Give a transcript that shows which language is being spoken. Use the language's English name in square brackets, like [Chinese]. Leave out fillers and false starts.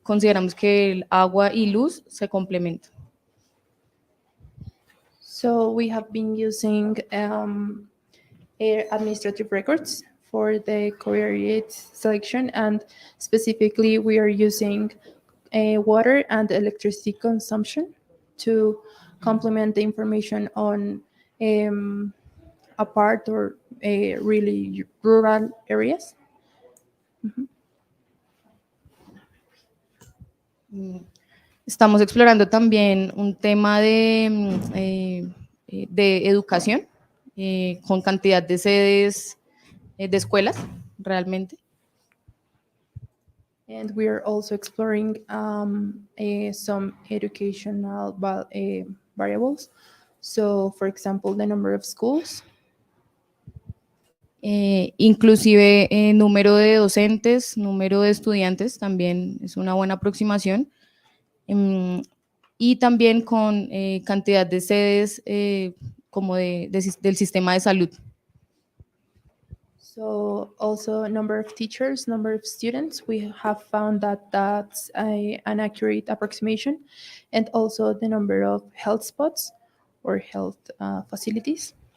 [Spanish] consideramos que el agua y luz se complementan. [English] So we have been using air administrative records for the covariates selection, and specifically we are using water and electricity consumption to complement the information on apart or really rural areas. [Spanish] Estamos explorando también un tema de educación con cantidad de sedes de escuelas, realmente. [English] And we are also exploring some educational variables. So, for example, the number of schools. [Spanish] Inclusive número de docentes, número de estudiantes, también es una buena aproximación. Y también con cantidad de sedes como del sistema de salud. [English] So also number of teachers, number of students, we have found that that's an accurate approximation, and also the number of health spots or health facilities.